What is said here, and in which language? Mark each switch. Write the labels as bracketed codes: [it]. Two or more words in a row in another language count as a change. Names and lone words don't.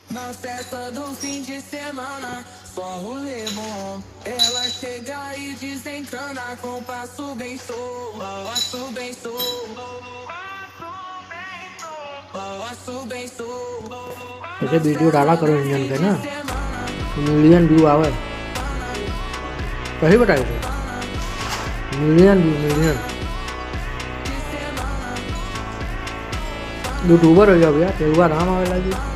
[pt] Na festa do fim de semana, só rolê bom. Ela chega e desencana com passo bem solto, passo bem solto, passo bem solto. [hi] ऐसे वीडियो डाला करो इंजन के ना, [en] million view [hi] आवे। सही बताई थे, [en] million view, [hi] मिलियन। यूट्यूबर हो जाओ यार, तेरुआ नाम आवे लगी।